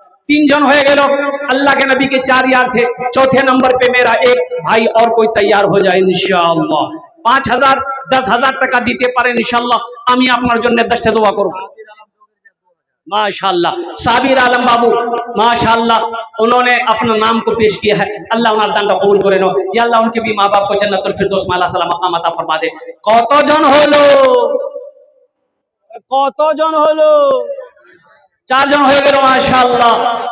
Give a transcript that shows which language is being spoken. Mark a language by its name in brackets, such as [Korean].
[Hindi] 3 जन हो गए लोग, अल्लाह के नबी के 4 यार थे। चौथे नंबर पे मेरा एक भाई और कोई तैयार हो जाए इंशाअल्लाह। [Bangla] 5,000 10,000 টাকা দিতে পারেন ইনশাআল্লাহ, আমি আপনার জন্য 10টা দোয়া করব। [Hindi] माशाअल्लाह साबिर आलम बाबू माशाअल्लाह, उन्होंने अपना नाम को पेश किया है। अल्लाह उन्हें दान का कबूल करे नो या अल्लाह उनके भी माँ बाप को जन्नतुल फिरदौस माला सलाम मकाम अता फरमा दे। [Bangla] কতজন হলো? কতজন হলো? [Hindi] 4 जन हो गए माशाअल्लाह।